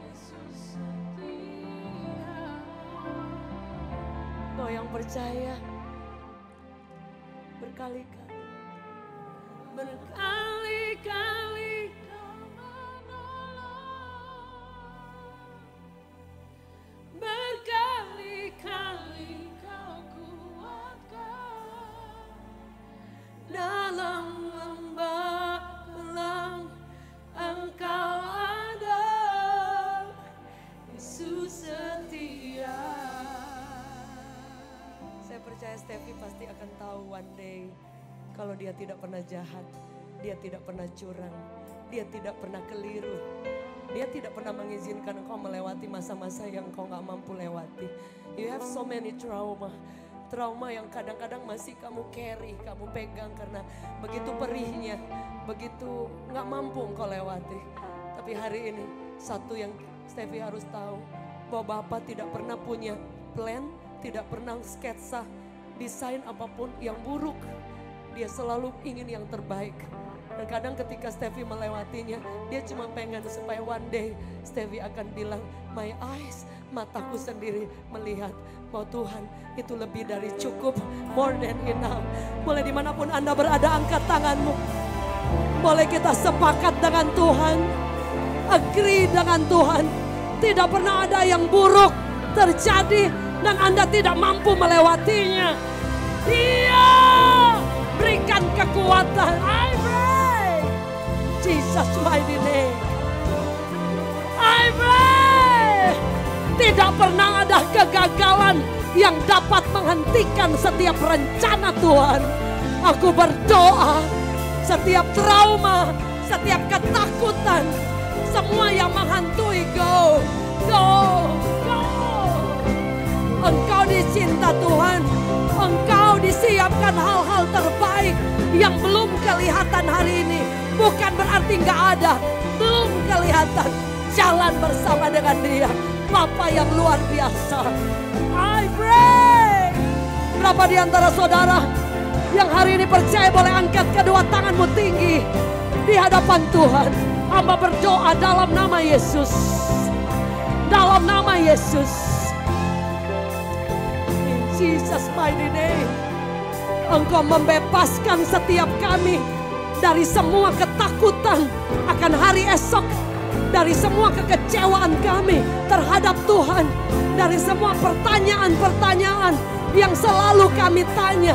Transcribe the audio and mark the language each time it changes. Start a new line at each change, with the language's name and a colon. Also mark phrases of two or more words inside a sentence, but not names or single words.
Indonesian: Kau yang percaya berkali-kali, berkali-kali berkali-kali kau kuatkan dalam lembah kelam. Engkau ada, Yesus setia. Saya percaya Steffi pasti akan tahu
English: one day
Indonesian: kalau dia tidak pernah jahat, dia tidak pernah curang, dia tidak pernah keliru. Dia tidak pernah mengizinkan engkau melewati masa-masa yang engkau gak mampu lewati.
English: You have so many trauma
Indonesian: yang kadang-kadang masih kamu carry, kamu pegang karena begitu perihnya, begitu gak mampu engkau lewati. Tapi hari ini satu yang Steffi harus tahu, bahwa Bapa tidak pernah punya plan, tidak pernah sketsa desain apapun yang buruk. Dia selalu ingin yang terbaik. Dan kadang ketika Steffi melewatinya, dia cuma pengen supaya
English: one day
Indonesian: Steffi akan bilang,
English: my eyes,
Indonesian: mataku sendiri melihat bahwa Tuhan itu lebih dari cukup,
English: more than enough.
Indonesian: Boleh dimanapun Anda berada, angkat tanganmu. Boleh kita sepakat dengan Tuhan, agree dengan Tuhan. Tidak pernah ada yang buruk terjadi dan Anda tidak mampu melewatinya. Dia berikan kekuatan.
English: I pray Jesus mighty name. I pray
Indonesian: tidak pernah ada kegagalan yang dapat menghentikan setiap rencana Tuhan. Aku berdoa setiap trauma, setiap ketakutan, semua yang menghantui, go. Engkau dicinta Tuhan. Engkau disiapkan hal-hal terbaik yang belum kelihatan hari ini. Bukan berarti gak ada, belum kelihatan. Jalan bersama dengan Dia, Bapa yang luar biasa.
English: I pray.
Indonesian: Berapa di antara saudara Yang hari ini percaya boleh angkat kedua tanganmu tinggi di hadapan Tuhan. Hamba berdoa dalam nama Yesus. Dalam nama Yesus.
English: In Jesus mighty name.
Indonesian: Engkau membebaskan setiap kami dari semua ketakutan akan hari esok. Dari semua kekecewaan kami terhadap Tuhan. Dari semua pertanyaan-pertanyaan yang selalu kami tanya.